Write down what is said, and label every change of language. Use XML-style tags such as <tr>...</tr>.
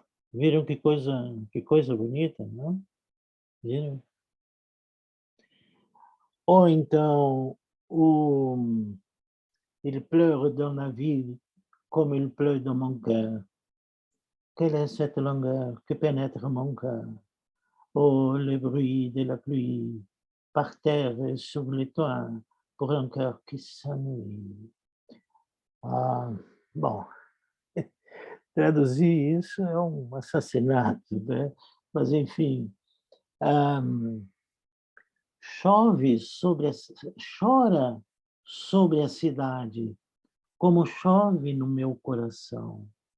<pt>Viram que coisa bonita, não? Viram? Ou então, o,</pt> <fr>il pleure dans la ville comme il pleut dans mon cœur. Quelle est cette longueur que pénètre mon cœur? Oh, le bruit de la pluie par terre et sur les toits pour un cœur qui s'ennuie.</fr> <pt>Ah, bom, traduzir isso é um assassinato, né? Mas, enfim, chove sobre a, chora sobre a cidade, como chove no meu coração.</pt>